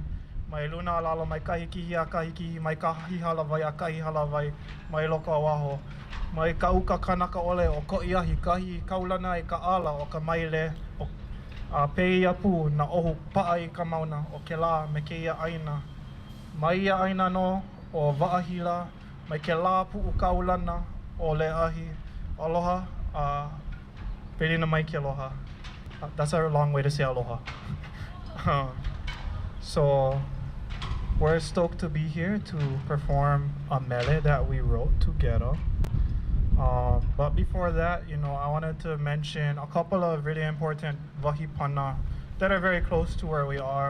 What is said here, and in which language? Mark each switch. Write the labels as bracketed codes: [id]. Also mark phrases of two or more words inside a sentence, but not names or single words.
[haw] Mai luna alala mai kahi kihi a kahi kihi, mai kahi halawai a kahi halawai, mai loko a waho. Mai ka uka kanaka ole o ko iahi kahi kaulana e ka ala o ka maile o pei ia pū na ohu paa i ka mauna o ke la me ke ia aina. Mai ia aina no o Va'ahila, mai ke lā pu'u kaulana o Le'ahi. Aloha, Pelina mai ke aloha. [en] That's a long way to say aloha. So we're stoked to be here to perform a mele that we wrote together. But before that, I wanted to mention a couple of really important wahipana that are very close to where we are.